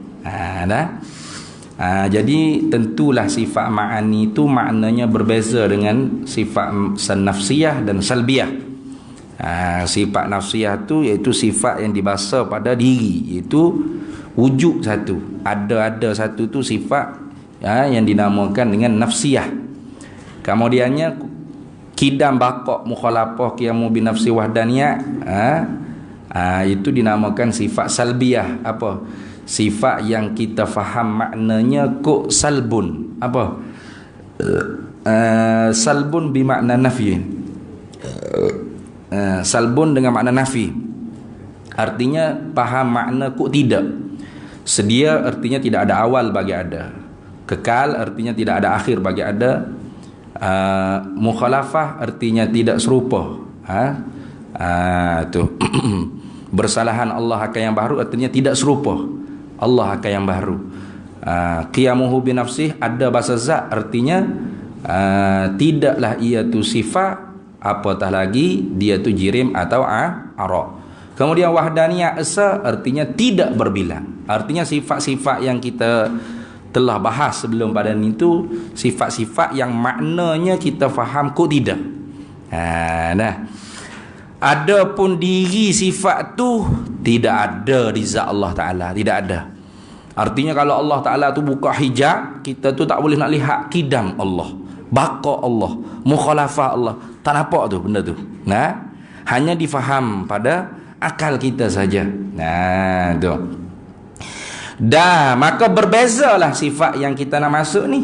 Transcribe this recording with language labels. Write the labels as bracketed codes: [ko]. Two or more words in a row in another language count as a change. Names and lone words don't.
[ms] Jadi tentulah sifat ma'ani itu maknanya berbeza dengan sifat nafsiyah dan salbiyah. Sifat nafsiyah tu iaitu sifat yang dibahasa pada diri, iaitu wujud satu, ada satu tu sifat yang dinamakan dengan nafsiyah. Kemudiannya kidam, baqa, mukhalafah, [ar] قيام بن نفسي, [ms] wahdaniyah, itu dinamakan sifat salbiyah. Apa? Sifat yang kita faham maknanya kok salbun. Apa? Salbun bermakna nafi. Salbun dengan makna nafi, artinya faham makna kok tidak. Sedia artinya tidak ada awal bagi ada. Kekal artinya tidak ada akhir bagi ada. Mukhalafah artinya tidak serupa. Tu bersalahan Allah akan yang baru artinya tidak serupa Allah akan yang baru. [ar] قيامه بـ نفسه, [ms] ada bahasa zat, artinya tidaklah ia tu sifat, apatah lagi dia tu jirim atau ara. Kemudian wahdaniyah esa, artinya tidak berbilang. Artinya sifat-sifat yang kita telah bahas sebelum pada itu sifat-sifat yang maknanya kita faham kok tidak. Adapun diri sifat tu tidak ada di zat Allah Ta'ala, tidak ada. Artinya kalau Allah Ta'ala tu buka hijab, kita tu tak boleh nak lihat kidam Allah, baqa Allah, mukhalafah Allah. Tak nampak tu benda tu. Hanya difaham pada akal kita saja. Tu. Dah, maka berbezalah sifat yang kita nak masuk ni.